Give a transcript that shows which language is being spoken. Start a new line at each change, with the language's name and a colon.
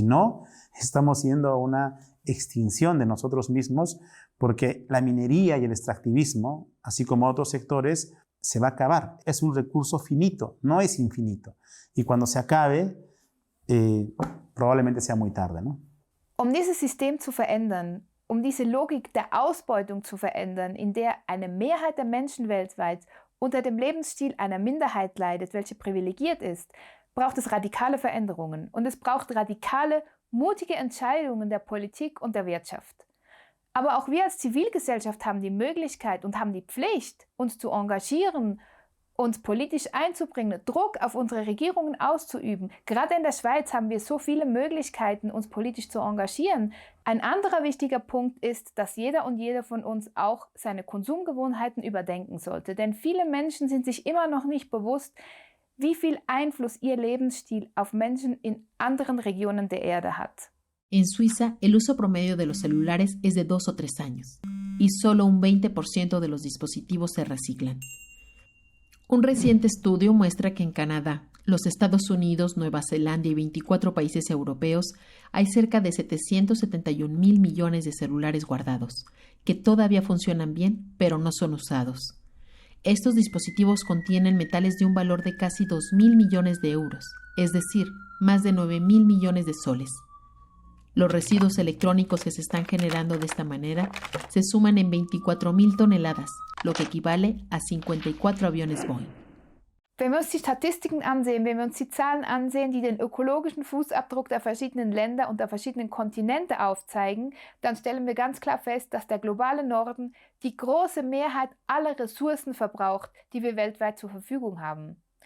Spanish: Si no, estamos yendo a una extinción de nosotros mismos, porque la minería y el extractivismo, así como otros sectores, se va a acabar. Es un recurso finito, no es infinito. Y cuando se acabe, probablemente sea muy tarde, ¿no?
German: Dieses System zu verändern, diese Logik der Ausbeutung zu verändern, in der eine Mehrheit der Menschen weltweit unter dem Lebensstil einer Minderheit leidet, welche privilegiert ist, braucht es radikale Veränderungen. Und es braucht radikale, mutige Entscheidungen der Politik und der Wirtschaft. Aber auch wir als Zivilgesellschaft haben die Möglichkeit und haben die Pflicht, uns zu engagieren, uns politisch einzubringen, Druck auf unsere Regierungen auszuüben. Gerade in der Schweiz haben wir so viele Möglichkeiten, uns politisch zu engagieren. Ein anderer wichtiger Punkt ist, dass jeder und jede von uns auch seine Konsumgewohnheiten überdenken sollte. Denn viele Menschen sind sich immer noch nicht bewusst, wie viel Einfluss ihr Lebensstil auf Menschen in anderen Regionen der Erde hat.
Spanish: En Suiza, el uso promedio de los celulares es de 2 o 3 años, y solo un 20% de los dispositivos se reciclan. Un reciente estudio muestra que en Canadá, los Estados Unidos, Nueva Zelanda y 24 países europeos hay cerca de 771,000 millones de celulares guardados, que todavía funcionan bien, pero no son usados. Estos dispositivos contienen metales de un valor de casi 2,000 millones de euros, es decir, más de 9,000 millones de soles. Los residuos electrónicos que se están generando de esta manera se suman en 24,000 toneladas, lo que equivale a 54 aviones Boeing.
German: Wenn wir uns die Statistiken ansehen, wenn wir uns die Zahlen ansehen, die den ökologischen Fußabdruck der verschiedenen Länder und der verschiedenen Kontinente aufzeigen, dann stellen wir ganz klar fest, dass der globale Norden die große Mehrheit aller Ressourcen verbraucht, die wir weltweit zur Verfügung haben.